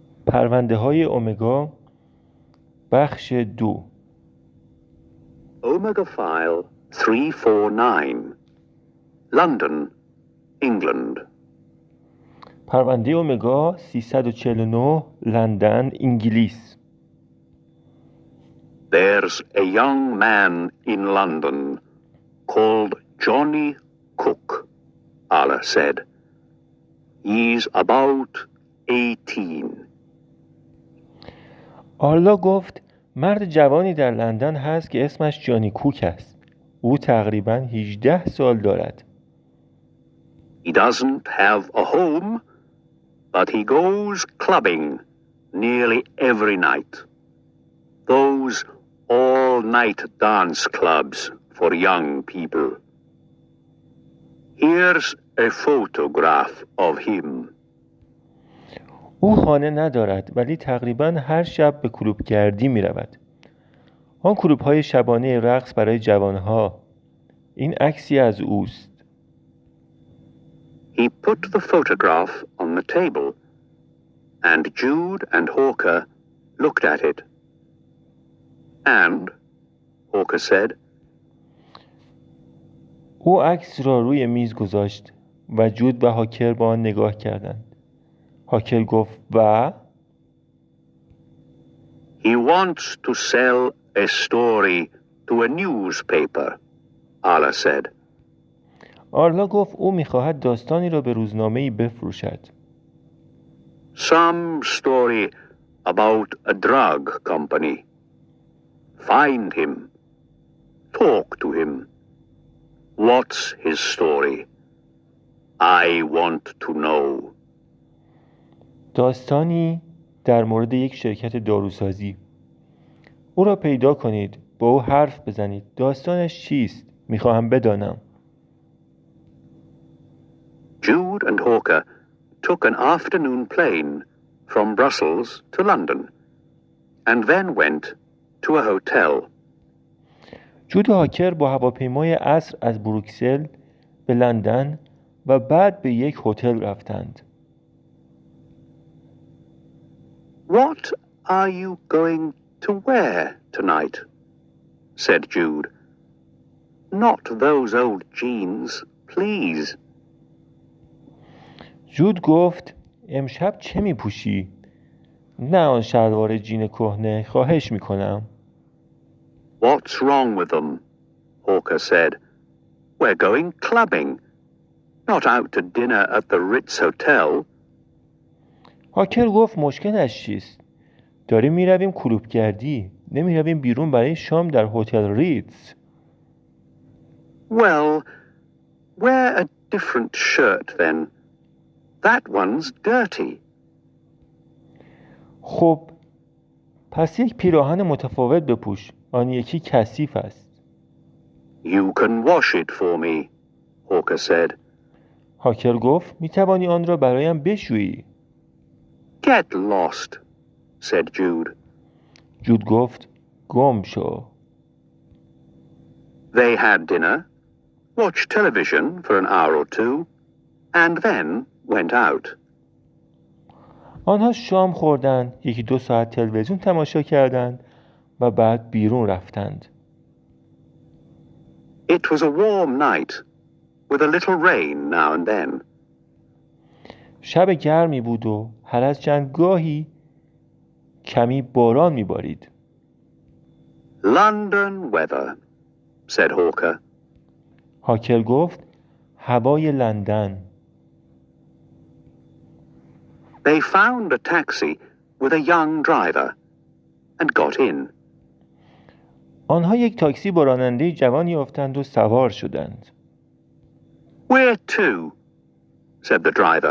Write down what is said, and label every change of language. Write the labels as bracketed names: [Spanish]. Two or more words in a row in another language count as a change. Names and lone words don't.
[Persian] پرونده های امگا بخش 2 [English] Omega File 349 London, England. [Persian] پرونده امگا 349 لندن انگلیس. [English] There's a young man in London called Johnny Cook, Allah said. He's about 18. [Persian] آرلا گفت مرد جوانی در لندن هست که اسمش جانی کوک است. او تقریباً 18 سال دارد. [English] He doesn't have a home, but he goes clubbing nearly every night. Those all-night dance clubs for young people. Here's a photograph of him. [Persian] او خانه ندارد ولی تقریباً هر شب به کلوبگردی می رود. آن کلوب‌های شبانه رقص برای جوانها. این عکسی از اوست. [English] He put the photograph on the table, and Jude and Hawker looked at it. And, Hawker said, [Persian] او عکس را روی میز گذاشت و جود و هاکر با آن نگاه کردند. هاکر گفت و [English] He wants to sell a story to a newspaper, Allah said. [Persian] آرلا گفت او می‌خواهد داستانی را به روزنامه‌ای بفروشد. [English] Some story about a drug company. Find him. Talk to him. What's his story? I want to know. [Persian] داستانی در مورد یک شرکت داروسازی. او را پیدا کنید، با او حرف بزنید. داستانش چیست؟ می‌خواهم بدانم. [English] Jude and Hawker took an afternoon plane from Brussels to London and then went to a hotel. [Persian] جود و هاکر با هواپیمای عصر از بروکسل به لندن و بعد به یک هتل رفتند. [English] What are you going to wear tonight? Said Jude. Not those old jeans, please. [Persian] جود گفت امشب چه می‌پوشی؟ نه آن شلوار جین کهنه، خواهش می‌کنم. [English] What's wrong with them? Hawker said. We're going clubbing, not out to dinner at the Ritz Hotel. [Persian] هاکر گفت مشکلش چیست؟ داریم میرویم کلوبگردی، نمیرویم بیرون برای شام در هتل ریتز. [English] Well, wear a different shirt then. That one's dirty. [Persian] خب پس یک پیراهن متفاوت بپوش، آن یکی کثیف است. [English] You can wash it for me, Hawker said. [Persian] هاکر گفت میتوانی آن را برایم بشویی. [English] Get lost, said Jude. [Persian] جود گفت گم شو. [English] They had dinner, watched television for an hour or two, and then went out. [Persian] آنها شام خوردند، 1-2 ساعت تلویزیون تماشا کردند و بعد بیرون رفتند. [English] It was a warm night, with a little rain now and then. [Persian] شب گرمی بود و هر از چند گاهی کمی باران میبارید. [English] London weather, said Hawker. [Persian] هاکر گفت هوای لندن. [English] They found a taxi with a young driver and got in. [Persian] آنها یک تاکسی با راننده جوان یافتند و سوار شدند. [English] Where to? Said the driver.